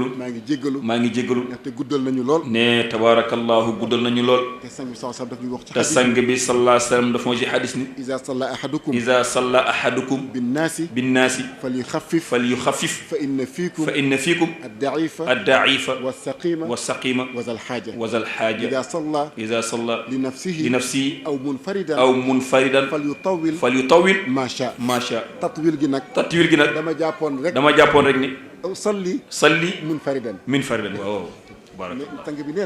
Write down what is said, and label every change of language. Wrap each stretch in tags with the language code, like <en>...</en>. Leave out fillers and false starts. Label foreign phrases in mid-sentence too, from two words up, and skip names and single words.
<wo>maa ngi jéggalu. maa ngi jéggalu. ndaxte guddal nañu lool. ne tabaarakallaahu guddal nañu lool. te sang bi</wo> <ar>صلى الله عليه وسلم</ar> <wo>daf ñuy wax ci te sang bi</wo> <ar>صلى الله عليه وسلم</ar> <wo>dafa ma ci xadis ni.</wo> <ar>إذا صلى أحدكم. إذا صلى أحدكم. binnaasi. binnaasi. falyuxaffif. falyuxaffif. فإن فيكم. فإن فيكم. ad-da'ifa. ad-da'ifa. was-saqima. was-saqima. وذا الحاجة. وذا الحاجة. إذا صلى. إذا صلى. لنفسه. لنفسه. أو منفردا. أو منفردا. falyutawwil. falyutawwil. macha. macha.</ar> <wo>tatwil gi nag. tatwil gi nag. dama jàppoon rek. dama jàppoon rek ni.</wo> <ar>salli. salli. munfaridan. munfaridan waaw.</ar> <wo>sang bi nee na.</wo>